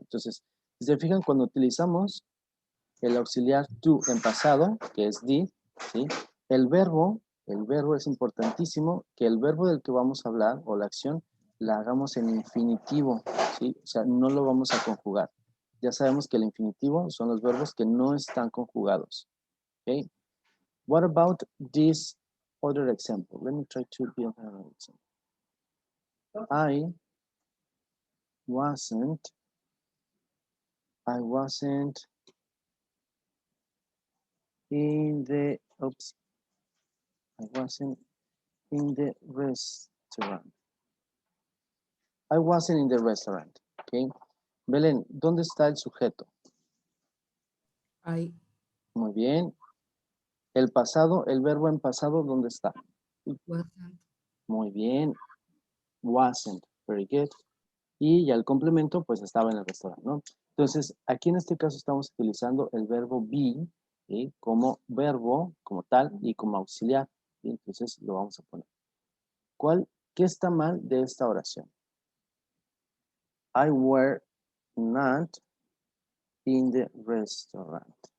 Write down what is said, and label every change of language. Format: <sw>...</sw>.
<es>Entonces, si se fijan, cuando utilizamos el auxiliar to en pasado, que es did, ¿sí? El verbo es importantísimo que el verbo del que vamos a hablar o la acción la hagamos en infinitivo, ¿sí? O sea, no lo vamos a conjugar. Ya sabemos que el infinitivo son los verbos que no están conjugados, ¿ok?</es> <en>What about this other example? Let me try to build another example. I wasn't in the, oops, I wasn't in the restaurant. I wasn't in the restaurant. Okay.</en> <es>Belén, ¿dónde está el sujeto?</es> <en>I</en> <es>Muy bien. El pasado, el verbo en pasado, ¿dónde está?</es> <en>wasn't.</en> <es>Muy bien.</es> <en>Wasn't. Very good.</en> <es>Y ya el complemento, pues estaba en el restaurante, ¿no? Entonces, aquí en este caso estamos utilizando el verbo be, ¿sí? Como verbo, como tal, y como auxiliar. ¿Sí? Entonces, lo vamos a poner. ¿Qué está mal de esta oración?</es> <en>I were not in the restaurant.</en>